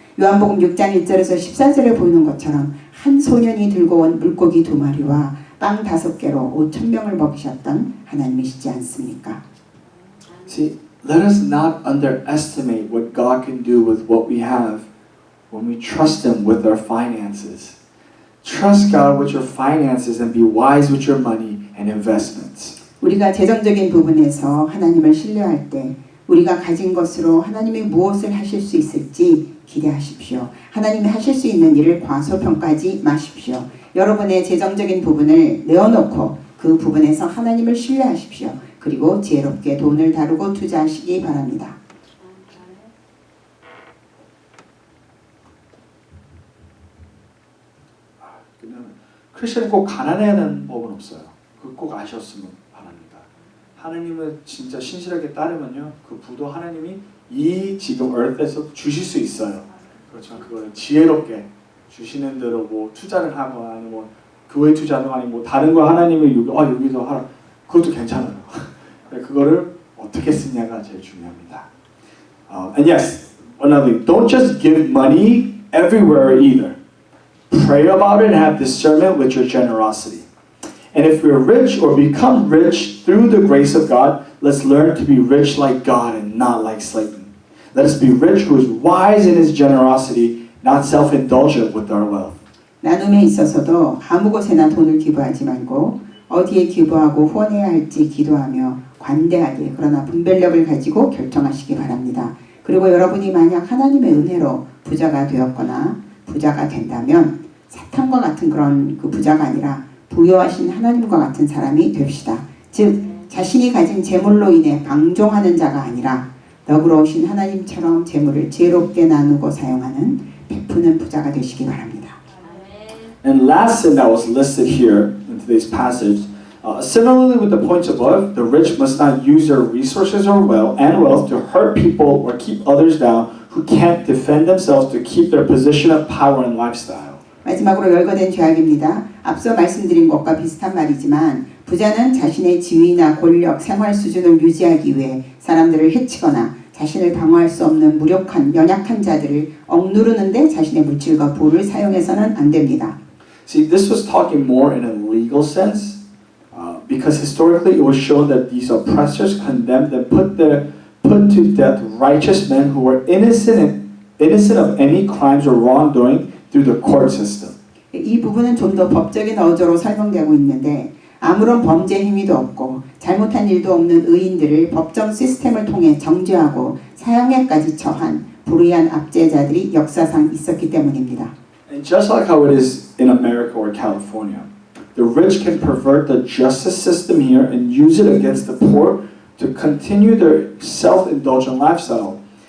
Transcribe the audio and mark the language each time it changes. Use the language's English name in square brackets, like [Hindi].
[Korean] 요한복음 6장 1절에서 14절에 보이는 것처럼 한 소년이 들고 온 물고기 2마리와 빵 5개로 5,000명을 먹이셨던 하나님이시지 않습니까? [English] See, let us not underestimate what God can do with what we have when we trust Him with our finances. Trust God with your finances and be wise with your money and investments. [Korean] 우리가 재정적인 부분에서 하나님을 신뢰할 때 우리가 가진 것으로 하나님이 무엇을 하실 수 있을지 기대하십시오. 하나님이 하실 수 있는 일을 과소평가하지 마십시오. 여러분의 재정적인 부분을 내어놓고 그 부분에서 하나님을 신뢰하십시오. 그리고 지혜롭게 돈을 다루고 투자하시기 바랍니다. 크리스천이 꼭 가난해야 되는 법은 없어요. 그거 꼭 아셨으면 바랍니다. 하나님을 진짜 신실하게 따르면요, 그 부도 하나님이 이 지금 earth에서 주실 수 있어요. 그렇지만 그거를 지혜롭게 주시는 대로 뭐 투자를 하거나 아니면 뭐 교회 투자도 아니고 뭐 다른 거 하나님이 여기서 하라, 그것도 괜찮아요. 그거를 어떻게 쓰냐가 제일 중요합니다. [English] And yes, another thing, don't just give money everywhere either. Pray about it and have discernment with your generosity. And if we're rich or become rich through the grace of God, let's learn to be rich like God and not like Satan. Let us be rich who is wise in his generosity, not self-indulgent with our wealth. [Korean] 나눔에 있어서도 아무 곳에나 돈을 기부하지 말고 어디에 기부하고 후원해야 할지 기도하며 관대하게 그러나 분별력을 가지고 결정하시기 바랍니다. 그리고 여러분이 만약 하나님의 은혜로 부자가 되었거나 부자가 된다면 사탄과 같은 그런 그 부자가 아니라 부여하신 하나님과 같은 사람이 됩시다. 즉 자신이 가진 재물로 인해 방종하는 자가 아니라 너그러우신 하나님처럼 재물을 지혜롭게 나누고 사용하는 베푸는 부자가 되시기 바랍니다. [English] And last sin that was listed here in today's passage, similarly with the points above, the rich must not use their resources or wealth to hurt people or keep others down who can't defend themselves to keep their position of power and lifestyle. [Korean] 마지막으로 열거된 죄악입니다. 앞서 말씀드린 것과 비슷한 말이지만 부자는 자신의 지위나 권력, 생활 수준을 유지하기 위해 사람들을 해치거나 자신을 방어할 수 없는 무력한 연약한 자들을 억누르는데 자신의 물질과 부를 사용해서는 안 됩니다. [English] See, this was talking more in a legal sense because historically it was shown that these oppressors condemned and put to death righteous men who were innocent of any crimes or wrongdoing through the court system. [Korean] 이 부분은 좀 더 법적인 어조로 설명되고 있는데 아무런 범죄 행위도 없고 잘못한 일도 없는 의인들을 법정 시스템을 통해 정죄하고 사형에까지 처한 불의한 압제자들이 역사상 있었기 때문입니다. [English] And just like how it is in America or California, the rich can pervert the justice system here and use it against the poor to continue their self-indulgent lifestyle.